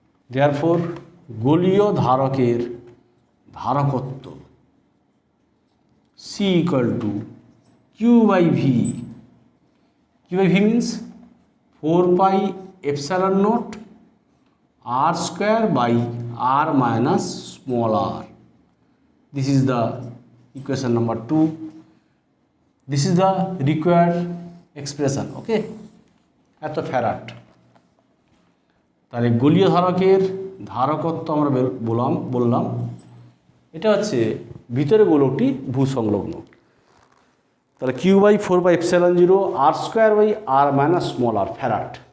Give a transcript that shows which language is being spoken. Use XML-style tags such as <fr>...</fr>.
<en>Therefore গোলীয় ধারকের ধারকত্ব C equal to Q by V means 4 pi epsilon nought R square by R minus small r. This is the equation number 2. This is the required expression.</en> <bn>Okay, এত farad. তাহলে গোলীয় ধারকের ধারকত্ব আমরা বললাম এটা হচ্ছে ভিতরে গোলকটি ভূসংলগ্ন।</bn> <en>তাহলে Q by 4 epsilon 0 R square by R minus small r farad.</en>